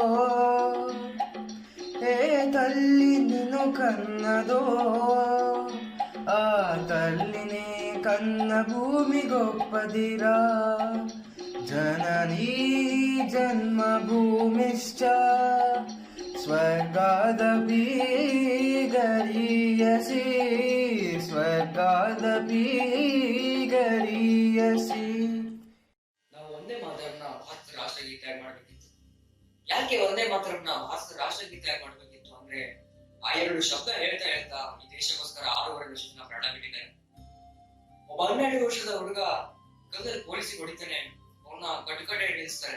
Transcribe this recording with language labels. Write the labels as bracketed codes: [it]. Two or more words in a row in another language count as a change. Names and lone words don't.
[te] ఏ తల్లి నిను కన్నదో, ఆ తల్లినే కన్న భూమి గొప్పదిరా, [sa] जननी जन्मभूमिश्च स्वर्गादपि गरीयसी, स्वर्गादपि गरीयसी. [kn] ನಾವು ಒಂದೇ ಮಾತರನ್ನ ಭಾರತ ರಾಷ್ಟ್ರಗೀತೆಯಾಗಿ ಮಾಡಬೇಕಿತ್ತು. ಯಾಕೆ ಒಂದೇ ಮಾತರನ್ನ ಭಾರತ ರಾಷ್ಟ್ರಗೀತೆಯಾಗಿ ಮಾಡಬೇಕಿತ್ತು ಅಂದ್ರೆ ಆ ಎರಡು ಶಬ್ದ ಹೇಳ್ತಾ ಹೇಳ್ತಾ ಈ ದೇಶಕ್ಕೋಸ್ಕರ 6.5 ವರ್ಷದಿಂದ ಪ್ರಾಣ ಬಿಟ್ಟಿದ್ದಾರೆ. ಒಬ್ಬ 12 ವರ್ಷದ ಹುಡುಗ ಗಲ್ಲಲ್ಲಿ ಪೊಲೀಸಿಗೆ ಹೊಡಿತಾನೆ, ಅವನ್ನ ಕಟಕಟೆ ನಿಲ್ಲಿಸ್ತಾರೆ.